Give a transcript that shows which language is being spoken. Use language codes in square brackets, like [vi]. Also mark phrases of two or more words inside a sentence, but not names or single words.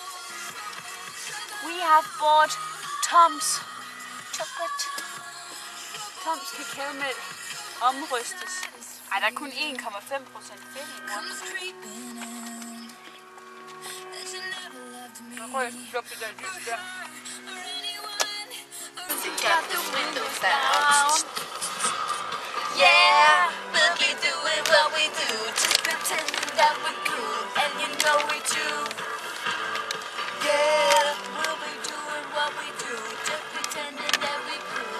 [en] We have bought Tom's chocolate. [da] Tom's kakaomælk omrystes. Ej, der er kun 1,5% fedt i den. Så røg jeg slå i den lys der. [en] Got the windows down. Yeah, we'll be doing what we do, just pretending that we're cool, and you know we do. Yeah, we'll be doing what we do, just pretending that we're cool.